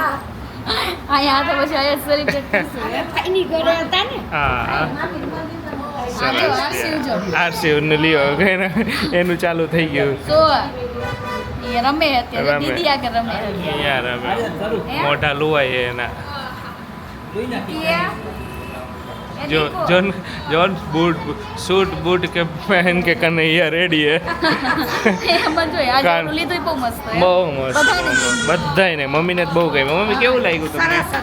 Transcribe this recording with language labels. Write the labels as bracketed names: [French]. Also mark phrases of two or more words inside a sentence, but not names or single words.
[Gujarati] અહીંયા તો પછી અહીંયા સેલિબ્રેટ કરશું. ફાઈની ઘરે હતા ને. હા, આરસીવ જો. આરસીવ ને લ્યો એનું ચાલુ થઈ ગયું. તો એ રમે અત્યારે રમે. દીદી આગળ રમે. યાર હવે મોઢા લુવાય એના. [Hindi] जो जोन जोन बूट सूट बूट के पहन के कन्हैया रेडी है. [Gujarati] એમાં જો આ જોડું લીધું બહુ મસ્ત છે. બહુ મસ્ત. બધાયને મમ્મીને જ બહુ ગમ્યું. મમ્મી કેવું લાગ્યું તમને?